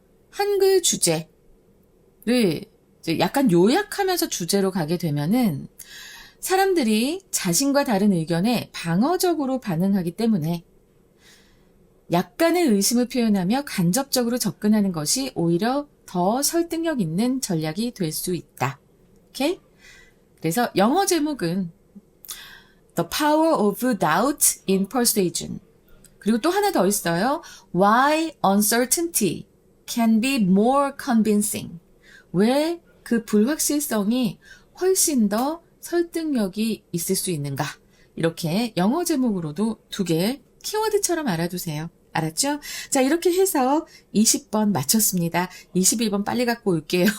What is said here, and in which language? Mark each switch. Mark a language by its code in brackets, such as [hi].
[ko] 한글 주제를 이제 약간 요약하면서 주제로 가게 되면은 사람들이 자신과 다른 의견에 방어적으로 반응하기 때문에 약간의 의심을 표현하며 간접적으로 접근하는 것이 오히려 더 설득력 있는 전략이 될 수 있다. 오케이? 그래서 영어 제목은 [en] The Power of Doubt in Persuasion. [ko] 그리고 또 하나 더 있어요. [en] Why uncertainty can be more convincing. [ko] 왜 그 불확실성이 훨씬 더 설득력이 있을 수 있는가. 이렇게 영어 제목으로도 2개 키워드처럼 알아두세요. 알았죠? 자, 이렇게 해서 20번 마쳤습니다. 21번 빨리 갖고 올게요.